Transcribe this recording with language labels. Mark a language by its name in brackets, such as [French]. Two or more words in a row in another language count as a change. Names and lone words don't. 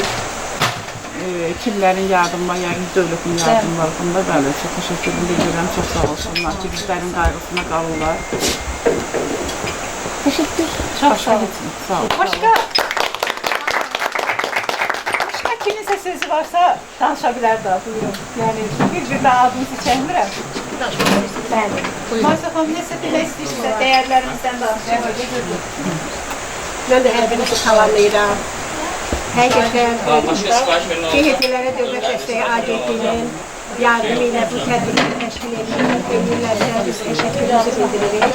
[Azerbaijani] Kimlərin yardımına, yəni dövlətin yardımlarında bəli, çox təşəkkür edirəm, çox sağ olsunlar ki, bizlərin qayğısına qalırlar. [Turkish] Teşekkür. Çok sağ olun. [Azerbaijani] Sağ olun. [Turkish] Başka kiminse sözü varsa danışabilir daha, buyurun. [Azerbaijani] Yani bir daha adınızı çəkmirəm. Bəli. Maysa xanım, nəsə demək istəyirsə, dəyərlərimizdən danışacaq. Mən də hər birinizi salamlayıram. Həqiqətən şəhidlərə Dövlət Dəstəyi Agentliyinin yardımı ilə bu tədbiri təşkil edirlərsə biz təşəkkürümüzü bildiririk.